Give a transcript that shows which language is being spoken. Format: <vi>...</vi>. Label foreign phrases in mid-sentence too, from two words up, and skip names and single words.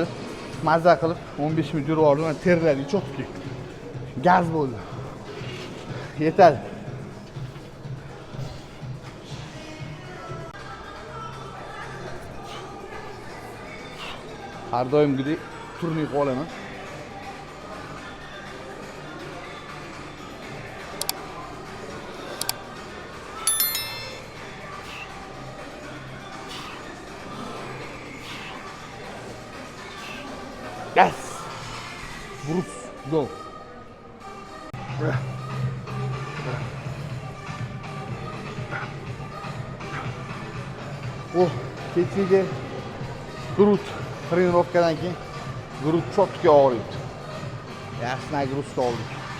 <uz>Mazza qilib 15 minut yurib oldim. Terladi, cho'tki. Gaz bo'ldi. Yetadi. Har doimgidek turnik olaman.</uz> <en>Yes! Bruce, go!</en> <uz>Kechagi grut trenirovkadan keyin grut cho'tga og'riydi. Yaxshi nagruzka oldik.</uz>